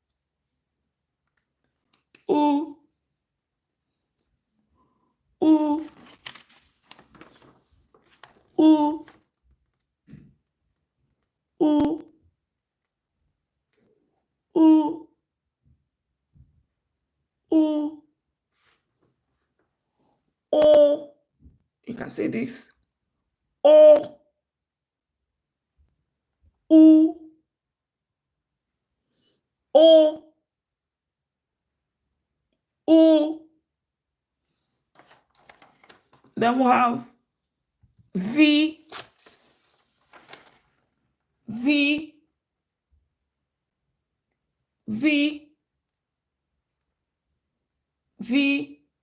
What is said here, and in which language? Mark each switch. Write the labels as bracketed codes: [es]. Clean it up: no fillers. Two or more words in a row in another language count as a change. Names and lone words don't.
[en] u, u, u, u, u, u, o. You can say this. O, u, o, u. Then we'll have V, V, V, V,